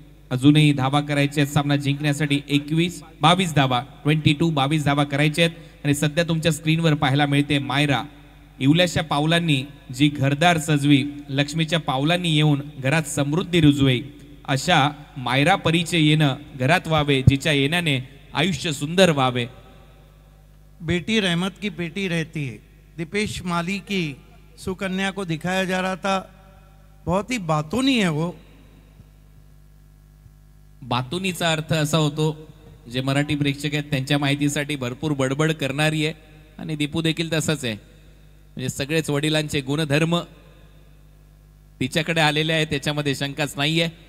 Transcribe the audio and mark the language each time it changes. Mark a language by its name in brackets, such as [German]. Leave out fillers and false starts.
[Marathi] अजूनही धावा करायचे आहेत सामना जिंकण्यासाठी. 22 धावा 22 धावा करायचे आहेत आणि सध्या तुमच्या स्क्रीनवर पाहायला मिळते मायरा इवल्याच्या पावलांनी जी घरदार सजवी, लक्ष्मीच्या पावलांनी येऊन घरात समृद्धी रुजवे, अशा मायरा परीचे येणं घरात व्हावे, जिच्या येण्याने आयुष्य सुंदर व्हावे. [Hindi] बेटी रहमत की बेटी रहती है. दीपेश माली की सुकन्या को दिखाया जा रहा था. बहुत ही बातूनी है वो. [Marathi] बातुनीचा अर्थ असा होतो, जे मराठी प्रेक्षक आहेत त्यांच्या माहितीसाठी भरपूर बडबड करणारी आहे आणि दीपू देखील तसंच आहे. म्हणजे सगळेच वडिलांचे गुणधर्म तिच्याकडे आलेले आहे, त्याच्यामध्ये शंकाच नाहीये.